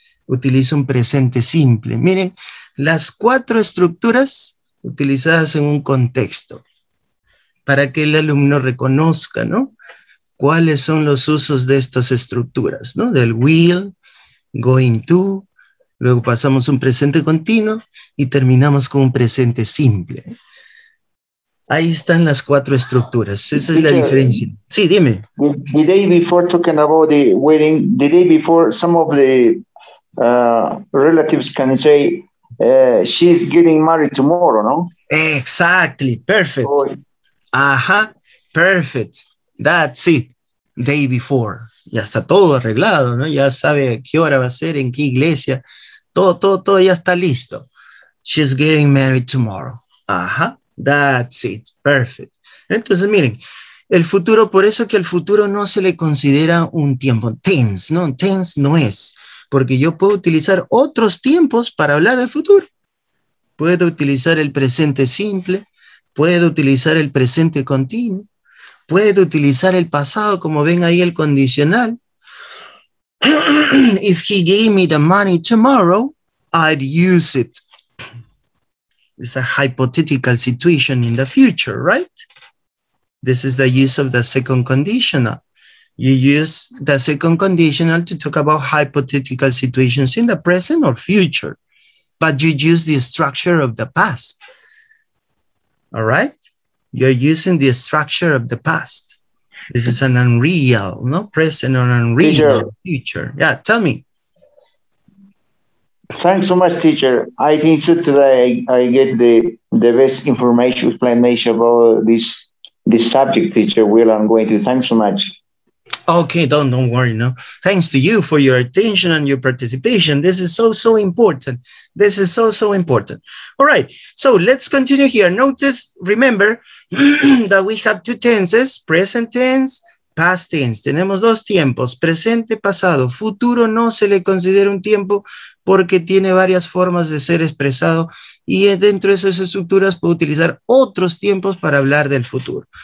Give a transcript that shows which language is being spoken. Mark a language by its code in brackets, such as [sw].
[es] Utiliza un presente simple. Miren, las 4 estructuras utilizadas en un contexto para que el alumno reconozca, ¿no? Cuáles son los usos de estas estructuras, ¿no? Del will, going to, luego pasamos un presente continuo y terminamos con un presente simple. Ahí están las 4 estructuras. Esa es la diferencia. Sí, dime. [en] The day before talking about the wedding, the day before some of the relatives can say, she's getting married tomorrow, no? Exactly. Perfect. Oh. Ajá. Perfect. That's it. Day before. [es] Ya está todo arreglado, ¿no? Ya sabe a qué hora va a ser, en qué iglesia. Todo ya está listo. [en] She's getting married tomorrow. Ajá. That's it, perfect. [es] Entonces, miren, el futuro, por eso que al futuro no se le considera un tiempo. Tense, ¿no? Tense no es, porque yo puedo utilizar otros tiempos para hablar del futuro. Puedo utilizar el presente simple, puedo utilizar el presente continuo, puedo utilizar el pasado, como ven ahí el condicional. [en] If he gave me the money tomorrow, I'd use it. It's a hypothetical situation in the future, right? This is the use of the second conditional. You use the second conditional to talk about hypothetical situations in the present or future, but you use the structure of the past. All right? You're using the structure of the past. This is an unreal, no? Present or unreal future. Yeah, tell me. Thanks so much, teacher. I think so today I get the best information, explanation about this subject, teacher. Will, I'm going to thanks so much. Okay, don't worry, no. Thanks to you for your attention and your participation. This is so important. This is so important. All right, so let's continue here. Notice, remember that we have two tenses, present tense, past tense. [es] Tenemos dos tiempos, presente, pasado. Futuro no se le considera un tiempo porque tiene varias formas de ser expresado y dentro de esas estructuras puedo utilizar otros tiempos para hablar del futuro.